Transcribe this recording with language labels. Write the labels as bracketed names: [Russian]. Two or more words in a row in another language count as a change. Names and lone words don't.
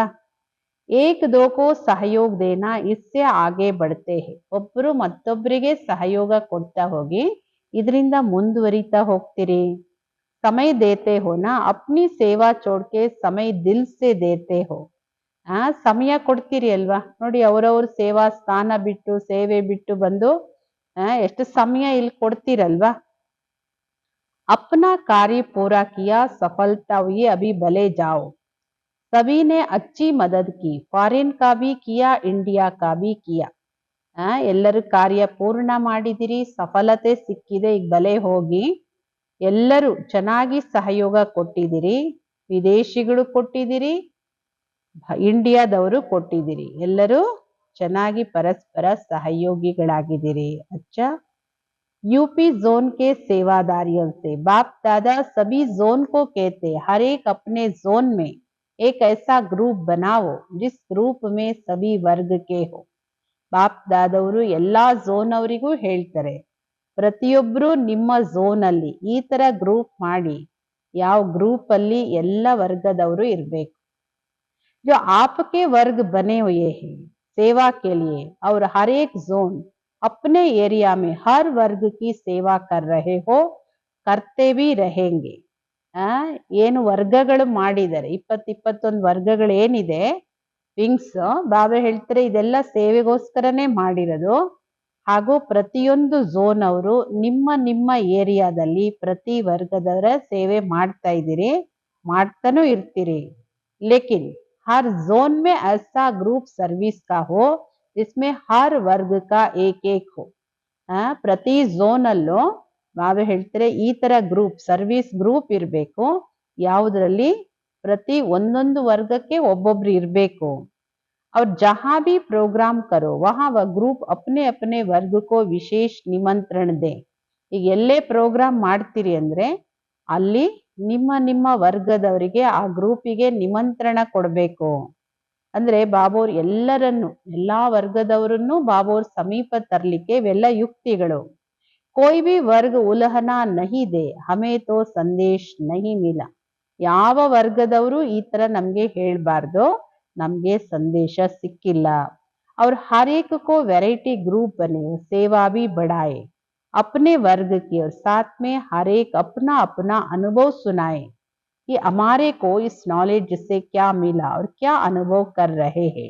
[Hindi] एक दो को सहयोग देना इससे आगे बढ़ते है, [Kannada] ಒಬ್ರು ಮತ್ತೊಬ್ಬರಿಗೆ ಸಹಯೋಗ ಕೊಡ್ತಾ ಹೋಗಿ ಇದರಿಂದ ಮುಂದುವರಿತಾ ಹೋಗ್ತೀರಿ. [Hindi] समय देते हो ना, अपनी सेवा छोड़के समय दिल से देते हो. [Kannada] ಸಮಯ ಕೊಡ್ತೀರಿ ಅಲ್ವಾ, ನೋಡಿ ಅವರವ್ರ ಸೇವಾ ಸ್ಥಾನ ಬಿಟ್ಟು ಸೇವೆ ಬಿಟ್ಟು ಬಂದು ಎಷ್ಟು ಸಮಯ ಇಲ್ಲಿ ಕೊಡ್ತೀರಲ್ವಾ. [Hindi] अपना कार्य पूरा किया, सफलता हुई, अभी भले जाओ. सभी ने अच्छी मदद की, फॉरेन का भी किया, इंडिया का भी किया. [Kannada] ಎಲ್ಲರೂ ಕಾರ್ಯ ಪೂರ್ಣ ಮಾಡಿದಿರಿ, ಸಫಲತೆ ಸಿಕ್ಕಿದೆ, ಈಗ ಬಲೆ ಹೋಗಿ. ಎಲ್ಲರೂ ಚೆನ್ನಾಗಿ ಸಹಯೋಗ ಕೊಟ್ಟಿದ್ದೀರಿ, ವಿದೇಶಿಗಳು ಕೊಟ್ಟಿದ್ದೀರಿ, ಇಂಡಿಯಾದವರು ಕೊಟ್ಟಿದ್ದೀರಿ, ಎಲ್ಲರೂ ಚೆನ್ನಾಗಿ ಪರಸ್ಪರ ಸಹಯೋಗಿಗಳಾಗಿದ್ದೀರಿ. [Hindi] अच्छा, यूपी जोन के सेवादारियों से बाप दादा सभी जोन को कहते, हर एक अपने जोन में एक ऐसा ग्रुप बनाओ जिस ग्रुप में सभी वर्ग के हो. [Kannada] ಬಾಪ್ ದಾದವರು ಎಲ್ಲಾ ಝೋನ್ ಅವರಿಗೂ ಹೇಳ್ತಾರೆ, ಪ್ರತಿಯೊಬ್ರು ನಿಮ್ಮ ಝೋನ್ ಅಲ್ಲಿ ಈ ತರ ಗ್ರೂಪ್ ಮಾಡಿ, ಯಾವ ಗ್ರೂಪ್ ಅಲ್ಲಿ ಎಲ್ಲ ವರ್ಗದವರು ಇರ್ಬೇಕು. [Hindi] जो आपके वर्ग बने हुए हैं सेवा के लिए और हर एक जोन अपने एरिया में हर वर्ग की सेवा कर रहे हो, करते भी रहेंगे. [Kannada] ಏನು ವರ್ಗಗಳು ಮಾಡಿದ್ದಾರೆ, 21 ವರ್ಗಗಳು ಏನಿದೆ ವಿಂಗ್ಸ್, ಬಾಬಾ ಹೇಳ್ತಾರೆ ಇದೆಲ್ಲ ಸೇವೆಗೋಸ್ಕರನೇ ಮಾಡಿರೋದು. ಹಾಗೂ ಪ್ರತಿಯೊಂದು ಝೋನ್ ಅವರು ನಿಮ್ಮ ಏರಿಯಾದಲ್ಲಿ ಪ್ರತಿ ವರ್ಗದವರ ಸೇವೆ ಮಾಡ್ತಾ ಇದ್ದೀರಿ, ಮಾಡ್ತಾನೂ ಇರ್ತೀರಿ. [Hindi] ಲೇಕಿನ್ हर जोन में ऐसा ग्रुप सर्विस का हो जिसमें हर वर्ग का एक हो. [Kannada] ಪ್ರತಿ ಝೋನ್ ಅಲ್ಲೂ ಬಾಬಾ ಹೇಳ್ತಾರೆ ಈ ತರ ಗ್ರೂಪ್, ಸರ್ವಿಸ್ ಗ್ರೂಪ್ ಇರಬೇಕು, ಯಾವುದರಲ್ಲಿ ಪ್ರತಿ ಒಂದೊಂದು ವರ್ಗಕ್ಕೆ ಒಬ್ಬೊಬ್ರು ಇರಬೇಕು. [Hindi] और जहां भी प्रोग्राम करो वहां वह ग्रुप अपने अपने वर्ग को विशेष निमंत्रण दे. [Kannada] ಈಗ ಎಲ್ಲೇ ಪ್ರೋಗ್ರಾಮ್ ಮಾಡ್ತೀರಿ ಅಂದ್ರೆ ಅಲ್ಲಿ ನಿಮ್ಮ ವರ್ಗದವರಿಗೆ ಆ ಗ್ರೂಪಿಗೆ ನಿಮಂತ್ರಣ ಕೊಡಬೇಕು. ಅಂದ್ರೆ ಬಾಬೋರ್ ಎಲ್ಲರನ್ನು, ಎಲ್ಲಾ ವರ್ಗದವರನ್ನು ಬಾಬೋರ್ ಸಮೀಪ ತರ್ಲಿಕ್ಕೆ ಇವೆಲ್ಲ ಯುಕ್ತಿಗಳು. [Hindi] कोई भी वर्ग उलहना नहीं दे, हमें तो संदेश नहीं मिला. [Kannada] ಯಾವ ವರ್ಗದವರು ಈ ತರ ನಮ್ಗೆ ಹೇಳ್ಬಾರ್ದು, ನಮ್ಗೆ ಸಂದೇಶ ಸಿಕ್ಕಿಲ್ಲ. [Hindi] और हर एक को वैरायटी ग्रुप बने, सेवा भी बढ़ाए, अपने वर्ग की और साथ में हर एक अपना अपना अनुभव सुनाए कि हमारे को इस नॉलेज से क्या मिला और क्या अनुभव कर रहे हैं.